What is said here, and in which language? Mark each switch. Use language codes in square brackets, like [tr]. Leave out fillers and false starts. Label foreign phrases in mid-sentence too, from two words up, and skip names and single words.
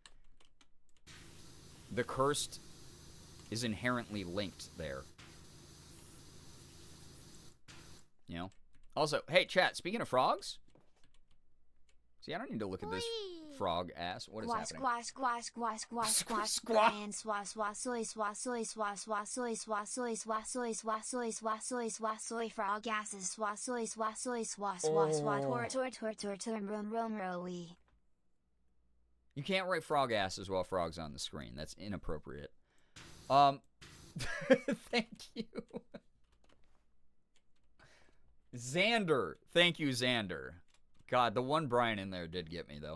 [en] The cursed is inherently linked there. You know? Also, hey, chat, speaking of frogs. See, I don't need to look at this frog ass. What is happening? Squash, squash, squash, squash, squash, squash, and swa swa soy swa soy swa swa soy swa soy swa soy swa soy swa soy swa soy frog asses swa soy swa soy swa swa swa tor rum rowy. You can't write frog asses while frog's on the screen. That's inappropriate. Thank you. Xander. Thank you, Xander. God, the one Brian in there did get me, though.